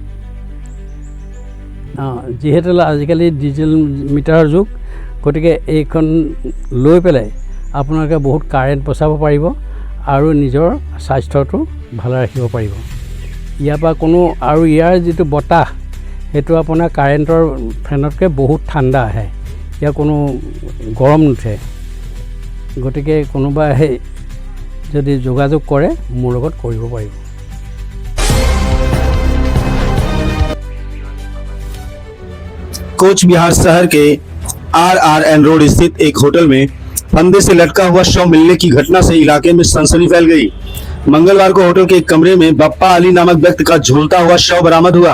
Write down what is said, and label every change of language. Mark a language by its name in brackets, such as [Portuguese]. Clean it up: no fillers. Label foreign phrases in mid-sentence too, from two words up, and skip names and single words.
[Assamese] যিহেতু আজিকালি ডিজিটেল মিটাৰৰ যুগ, গতিকে এইখন লৈ পেলাই আপোনালোকে বহুত কাৰেণ্ট বচাব পাৰিব আৰু নিজৰ স্বাস্থ্যটো ভালে ৰাখিব পাৰিব। ইয়াৰ পৰা কোনো আৰু ইয়াৰ যিটো বতাহ, সেইটো আপোনাৰ কাৰেণ্টৰ ফেনতকৈ বহুত ঠাণ্ডা আহে, ইয়াৰ কোনো গৰম নুঠে। গতিকে কোনোবাই যদি যোগাযোগ কৰে মোৰ লগত কৰিব পাৰিব। [Hindi] कोच बिहार शहर के RRN रोड स्थित एक होटल में फंदे से लटका हुआ शव मिलने की घटना से इलाके में सनसनी फैल गई। मंगलवार को होटल के एक कमरे में बप्पा अली नामक व्यक्ति का झूलता हुआ शव बरामद हुआ।